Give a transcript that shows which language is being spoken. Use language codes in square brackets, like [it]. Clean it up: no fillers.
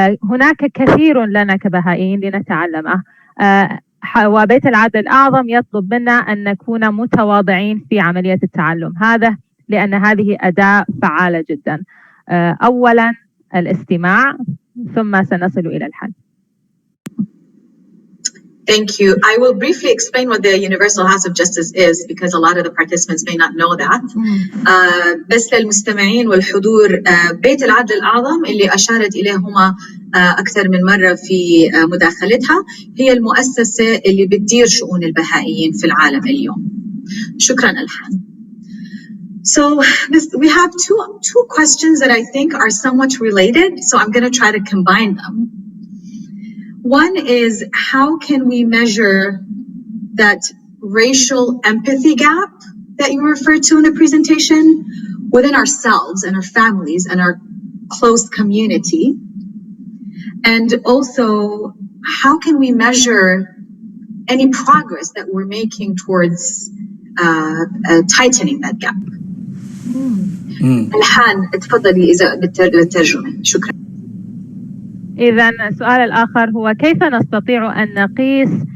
[ar] هناك كثير لنا كبهائيين لنتعلمه، وبيت العدل الأعظم يطلب منا أن نكون متواضعين في عملية التعلم، هذا لأن هذه أداة فعالة جدا. أولا الاستماع، ثم سنصل إلى الحل. [en] Thank you. I will briefly explain what the Universal House of Justice is, because a lot of the participants may not know that. [ar] بس للمستمعين والحضور، بيت العدل الأعظم اللي أشارت إليه هما أكثر من مرة في مداخلتها هي المؤسسة اللي بتدير شؤون البهائيين في العالم اليوم. شكرا ألحان. [en] So we have two questions that I think are somewhat related, so I'm going to try to combine them. One is, how can we measure that racial empathy gap that you referred to in the presentation within ourselves and our families and our close community? And also, how can we measure any progress that we're making towards tightening that gap? [ar] الحان اتفضلي إذا بالترجمة. شكرا. إذا السؤال الآخر هو كيف نستطيع أن نقيس